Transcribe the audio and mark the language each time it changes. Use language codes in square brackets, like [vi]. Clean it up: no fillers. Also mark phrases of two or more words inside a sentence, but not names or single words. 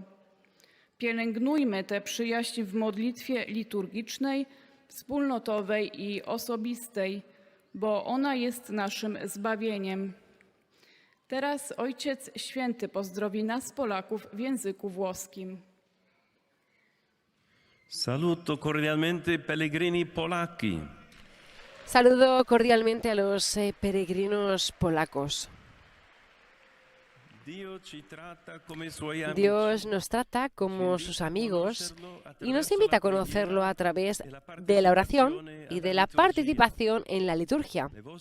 [pl] Pielęgnujmy tę przyjaźń w modlitwie liturgicznej, wspólnotowej i osobistej, bo ona jest naszym zbawieniem. Teraz Ojciec Święty pozdrowi nas, Polaków, w języku włoskim. [it] Saluto cordialmente pellegrini polacchi. [es] Saludo cordialmente a los peregrinos polacos. Dios nos trata como sus amigos y nos invita a conocerlo a través de la oración y de la participación en la liturgia.